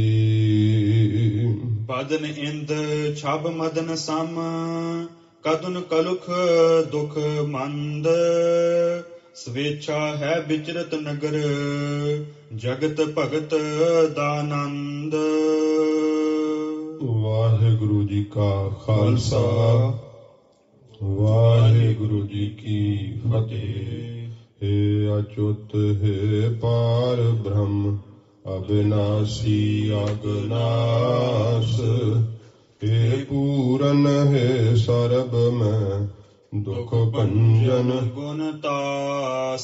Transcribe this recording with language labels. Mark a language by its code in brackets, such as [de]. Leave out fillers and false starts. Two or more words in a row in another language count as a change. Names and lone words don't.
[pa] ਬਦਨ ਇੰਦ ਛਬ ਮਦਨ ਸਮ ਕਦਨ ਕਲੁਖ ਦੁਖ ਮੰਦ ਸਵੇਛਾ ਹੈ ਵਿਚਰਤ ਨਗਰ ਜਗਤ ਭਗਤ ਦਾਨੰਦ। ਵਾਹਿਗੁਰੂ ਜੀ ਕਾ ਖਾਲਸਾ ਵਾਹਿਗੁਰੂ ਜੀ ਕੀ ਫਤਿਹ। [hi] हे अच्युत हे पार ब्रह्म अविनाशी अगनाश, हे पूरन हे सर्ब में दुख भंजन गुण तास।